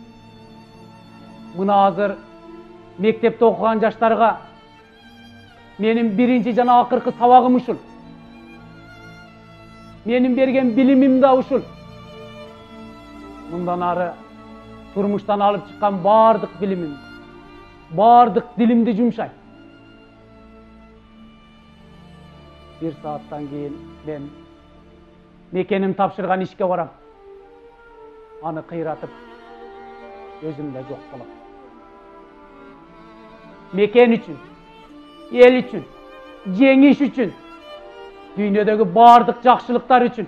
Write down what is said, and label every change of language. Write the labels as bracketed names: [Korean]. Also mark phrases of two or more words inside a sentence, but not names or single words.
[Kyrgyz] Мына азыр мектепте окуган жаштарга менин биринчи жана акыркы сабагым ушул. Менин берген билимим да ушул. Мындан ары турмуштан алып чыккан бардык билимим, бардык дилимди жумшайм. Bir saattan keyin men мекеним тапшырган ишке барам. Аны кыйратып өзүмдө жок болом. Мекен үчүн, эл үчүн, жеңиш үчүн, дүйнөдөгү бардык жакшылыктар үчүн.